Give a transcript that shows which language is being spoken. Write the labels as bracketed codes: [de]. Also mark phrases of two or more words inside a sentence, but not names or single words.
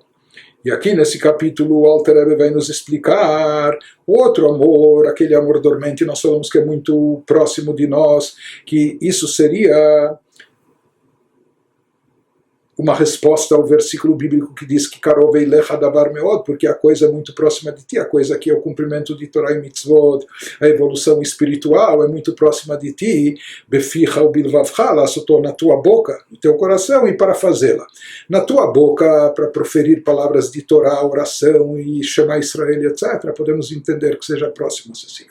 [pt] E aqui nesse capítulo o Alter Rebbe vai nos explicar outro amor, aquele amor dormente, nós falamos que é muito próximo de nós, que isso seria uma resposta ao versículo bíblico que diz que [he] קרוב אליך דבר מאד, [pt] porque a coisa é muito próxima de ti, a coisa aqui é o cumprimento de Torah e Mitzvot, a evolução espiritual é muito próxima de ti, [he] בפיך ובלבבך לעשותו [pt] na tua boca, no teu coração, e para fazê-la. Na tua boca, para proferir palavras de Torah, oração e Shema Israel, etc., podemos entender que seja próximo, acessível.